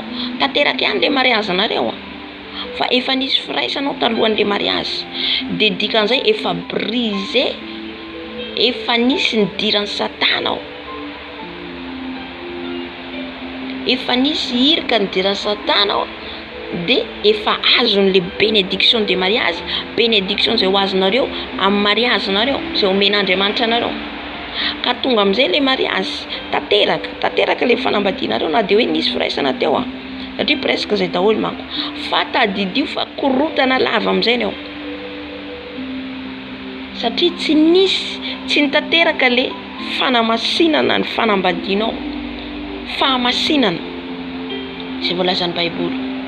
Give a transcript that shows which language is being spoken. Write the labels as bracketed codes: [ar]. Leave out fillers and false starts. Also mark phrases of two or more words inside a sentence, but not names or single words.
[mg] Tanteraka ihany le mariazy nareo fa efa nisy firaisanao talohan'le mariazy. Dia dikan'izay efa brisé, efa nisy ny diran'ny Satana ao. Efa nisy irika ny diran'ny Satana ao de efa azon'le [fr] bénédiction de mariage, [mg] bénédiction zay ho azonareo amin'ny mariage nareo zay omen'Andriamanitra anareo. Ka tonga am'izay le mariage tanteraka le fanambadianareo na de hoe nisy firaisana teo satria presque zay daholo manko fa tadidio fa korotana lava am'izay neo satria tsy nitanteraka le fanamasinana ny fanambadianao, fahamasinana zay voalazan'ny Baiboly.